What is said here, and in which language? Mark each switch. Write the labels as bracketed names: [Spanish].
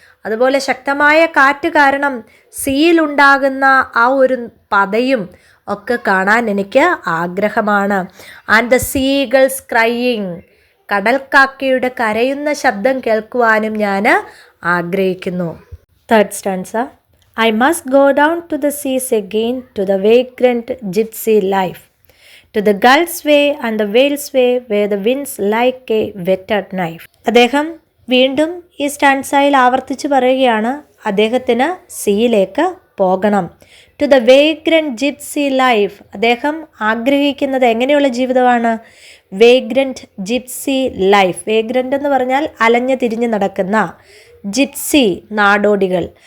[Malayalam] അതുപോലെ ശക്തമായ കാറ്റ് കാരണം സീയിലുണ്ടാകുന്ന ആ ഒരു പതയും ഒക്കെ കാണാൻ എനിക്ക് ആഗ്രഹമാണ്. [English] And the seagulls crying. [Malayalam] കടൽക്കാക്കയുടെ കരയുന്ന ശബ്ദം കേൾക്കുവാനും ഞാൻ ആഗ്രഹിക്കുന്നു. [English] Third stanza. I must go down to the seas again, to the vagrant gypsy life, to the gulf's way and the whale's way, where the winds like a whetted knife. [Malayalam] അദ്ദേഹം വീണ്ടും ഈ സ്റ്റാൻസയിൽ ആവർത്തിച്ച് പറയുകയാണ്, അദ്ദേഹത്തിന് സീയിലേക്ക് പോകണം. [English] To the vagrant gypsy life. [Malayalam] അദ്ദേഹം ആഗ്രഹിക്കുന്നത് എങ്ങനെയുള്ള ജീവിതമാണ്? [English] Vagrant gypsy life. [Malayalam] വേഗ്രന്റ് എന്ന് പറഞ്ഞാൽ അലഞ്ഞു തിരിഞ്ഞ് നടക്കുന്ന, ജിപ്സി നാടോടികൾ.